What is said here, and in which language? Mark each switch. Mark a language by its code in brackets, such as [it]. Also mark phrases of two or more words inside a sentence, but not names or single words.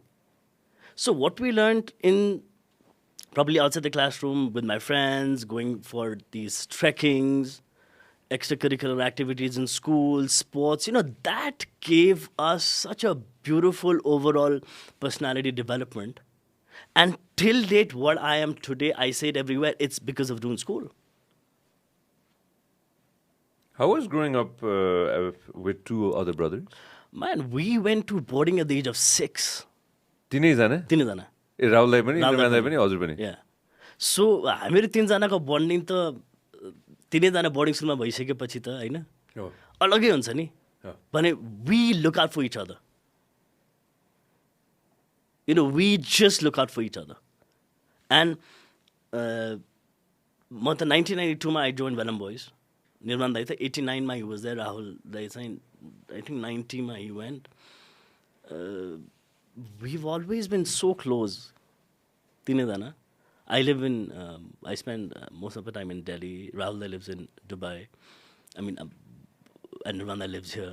[en] So what we learned in probably outside the classroom with my friends, going for these trekkings, extracurricular activities in school, sports, that gave us such a beautiful overall personality development. And till date, what I am today, I say it everywhere, it's because of Dune School. How was growing up with two other brothers? Man, we went to boarding at the age of 6. [ne] तीनजना? राहुललाई पनि, निर्वाणलाई पनि, हजुर पनि. Yeah. So, हामीहरू तीनजनाको बन्डिङ त तीनैजना बोर्डिङ स्कुलमा भइसकेपछि त हैन अलगै हुन्छ नि भने [en] we look out for each other. We just look out for each other. And [ne] म त 1992 मा [en] I joined Venom Boys. Nirvan Dai, 89 ma he was there. Rahul Dai, I think 90 ma he went. We've always been so close. Tinedana. I live in, I spend most of the time in Delhi. Rahul Dai lives in Dubai. I mean, and Nirvan Dai lives here.